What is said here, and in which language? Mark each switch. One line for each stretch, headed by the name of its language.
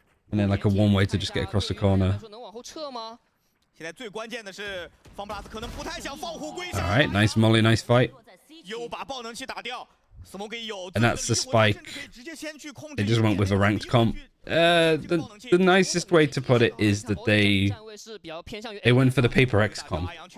English: And then like a one way to just get across the corner.
Chinese: 能往后撤吗？现在最关键的是 FunPlus 可能不太想放虎归山。
English: All right, nice molly, nice fight.
Chinese: 又把爆能器打掉。
English: And that's the spike. They just went with a ranked comp. The nicest way to put it is that they went for the Paper X comp.